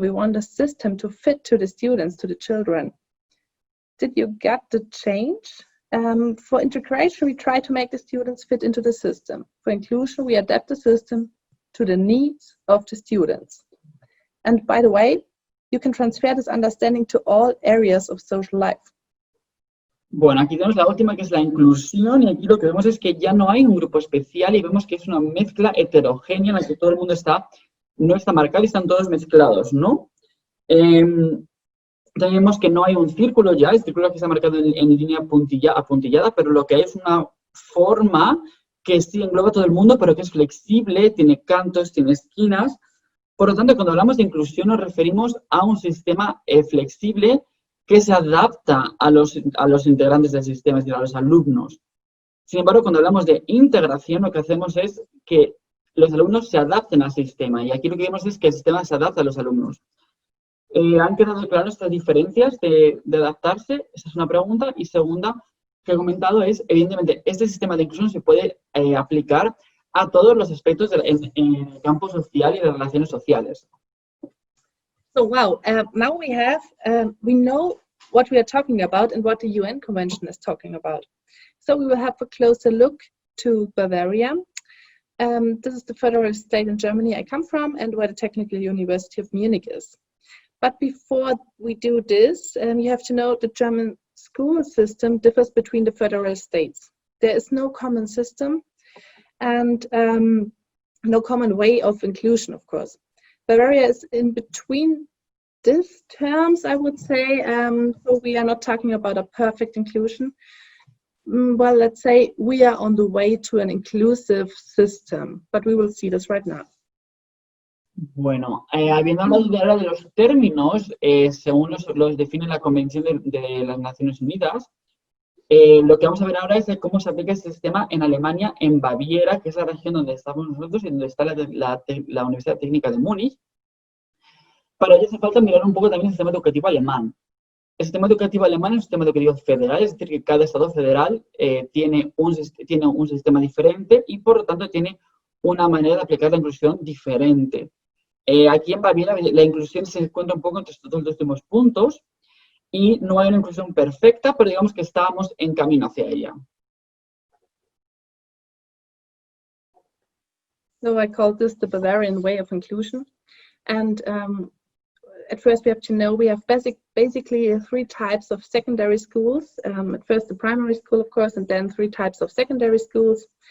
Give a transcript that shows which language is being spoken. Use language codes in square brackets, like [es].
[en] We want the system to fit to the students, to the children. Did you get the change? For integration, we try to make the students fit into the system. For inclusion, we adapt the system to the needs of the students. And by the way, you can transfer this understanding to all areas of social life. [es] Bueno, aquí tenemos la última, que es la inclusión, y aquí lo que vemos es que ya no hay un grupo especial y vemos que es una mezcla heterogénea en la que todo el mundo no está marcado y están todos mezclados, ¿no? También vemos que no hay un círculo ya, el círculo que está marcado en línea apuntillada, pero lo que hay es una forma que sí engloba a todo el mundo, pero que es flexible, tiene cantos, tiene esquinas. Por lo tanto, cuando hablamos de inclusión nos referimos a un sistema flexible que se adapta a los integrantes del sistema, es decir, a los alumnos. Sin embargo, cuando hablamos de integración, lo que hacemos es que los alumnos se adapten al sistema, y aquí lo que vemos es que el sistema se adapta a los alumnos. ¿Han quedado claras estas diferencias de adaptarse? Esa es una pregunta. Y segunda, que he comentado es, evidentemente, este sistema de inclusión se puede aplicar a todos los aspectos en el campo social y de relaciones sociales. [en] So, wow, now we know what we are talking about and what the UN Convention is talking about. So we will have a closer look to Bavaria. This is the federal state in Germany I come from and where the Technical University of Munich is. But before we do this, you have to know the German school system differs between the federal states. There is no common system and no common way of inclusion, of course. Bavaria is in between these terms, I would say. So we are not talking about a perfect inclusion. Well, let's say we are on the way to an inclusive system, but we will see this right now. [es] Bueno, habiendo hablado ahora de los términos, según los define la Convención de las Naciones Unidas, lo que vamos a ver ahora es cómo se aplica este sistema en Alemania, en Baviera, que es la región donde estamos nosotros y donde está la Universidad Técnica de Múnich. Para ello hace falta mirar un poco también el sistema educativo alemán. El sistema educativo alemán es un sistema educativo federal, es decir, que cada estado federal tiene un sistema diferente y, por lo tanto, tiene una manera de aplicar la inclusión diferente. Aquí en Baviera la inclusión se encuentra un poco entre estos dos últimos puntos y no hay una inclusión perfecta, pero digamos que estábamos en camino hacia ella. [en] So I call this the Bavarian Way of Inclusion. And at first we have to know we have basically three types of secondary schools. At first the primary school, of course, and then three types of secondary schools.